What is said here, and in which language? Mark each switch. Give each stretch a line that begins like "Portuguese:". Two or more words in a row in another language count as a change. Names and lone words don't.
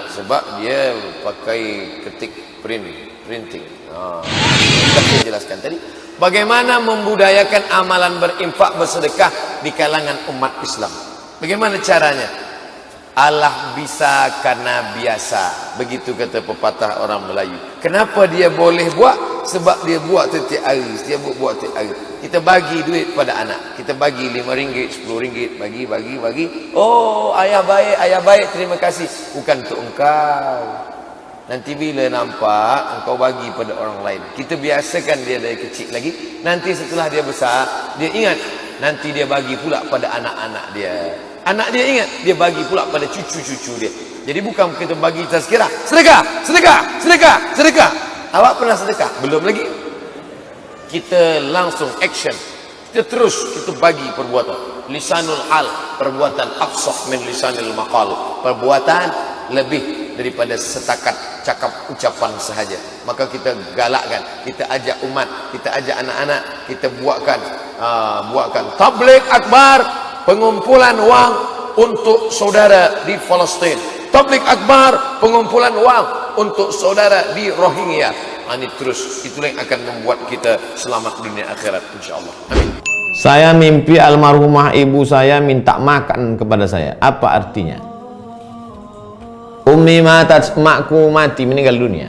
Malay: Sebab dia pakai ketik printing. Sudah saya jelaskan tadi. Bagaimana membudayakan amalan berinfak bersedekah di kalangan umat Islam? Bagaimana caranya? Allah bisa karena biasa. Begitu kata pepatah orang Melayu. Kenapa dia boleh buat? Sebab dia buat setiap hari. Dia buat setiap hari. Kita bagi duit pada anak. Kita bagi RM5, RM10. Bagi. Oh, ayah baik, terima kasih. Bukan untuk engkau. Nanti bila nampak, engkau bagi pada orang lain. Kita biasakan dia dari kecil lagi. Nanti setelah dia besar, dia ingat. Nanti dia bagi pula pada anak-anak dia. Anak dia ingat, dia bagi pula pada cucu-cucu dia. Jadi bukan kita bagi tazkirah, sedekah. Awak pernah sedekah? Belum lagi. Kita langsung action. Kita bagi perbuatan.
Arabic: لسان الحال, perbuatan أفصح من لسان المقال.
Malay: Perbuatan lebih daripada setakat cakap ucapan sahaja. Maka kita galakkan, kita ajak umat, kita ajak anak-anak, kita buatkan tabligh akbar, pengumpulan wang untuk saudara di Palestin. Tabligh akbar, pengumpulan wang untuk saudara di Rohingya. Ini terus, itulah yang akan membuat kita selamat dunia akhirat, insyaAllah. Amin. Saya mimpi almarhumah ibu saya minta makan kepada saya. Apa artinya?
Arabic: أمي ماتت,
Malay: makku mati, meninggal dunia.